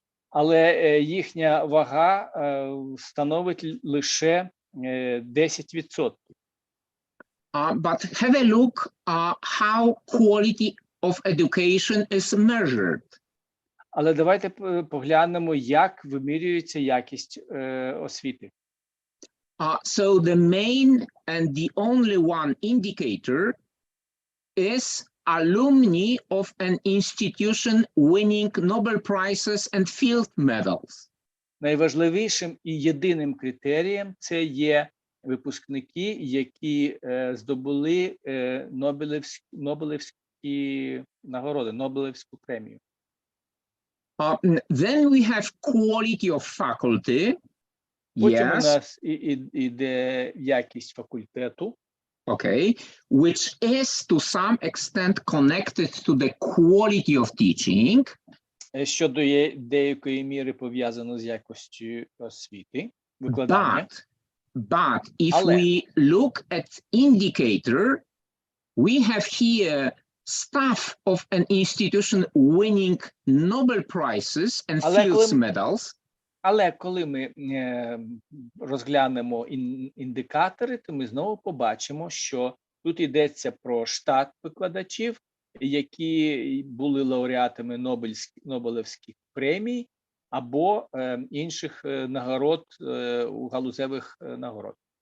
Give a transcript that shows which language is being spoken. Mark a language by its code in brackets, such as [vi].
[uk] Але їхня вага становить лише 10%. [en] But have a look how quality of education is measured. [uk] Але давайте поглянемо, як вимірюється якість освіти. [en] So the main and the only one indicator is alumni of an institution winning Nobel Prizes and field medals. [uk] Найважливішим і єдиним критерієм це є випускники, які здобули Нобелівські нагороди, Нобелівську премію. [en] Then we have quality of faculty. [uk] Потім у [en] Yes. [uk] нас іде якість факультету, [en] Okay, which is to some extent connected to the quality of teaching. [uk] що до деякої міри пов'язано з якістю освіти, викладання. [en] But if [uk] Але [en] we look at indicator, we have here staff of an institution winning Nobel Prizes and fields medals. [uk] Але коли ми розглянемо індикатори, то ми знову побачимо, що тут йдеться про штат викладачів, які були лауреатами Нобелівських премій або інших нагород, галузевих нагород.